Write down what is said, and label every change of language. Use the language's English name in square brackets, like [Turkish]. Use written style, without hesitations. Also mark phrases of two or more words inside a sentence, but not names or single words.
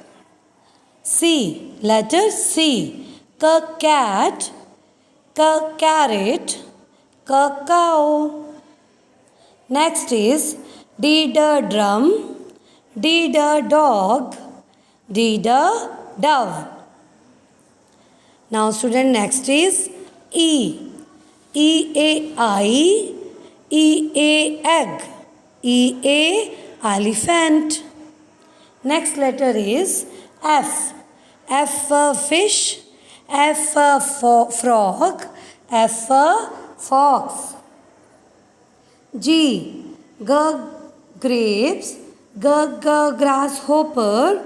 [English] C, letter C, cat, carrot, cow. Next is D drum, D dog, D dove. Now student, next is E. E-A-I, E A egg. E A elephant. Next letter is F. F for fish. F for frog. F for fox. G. G grapes. G grasshopper.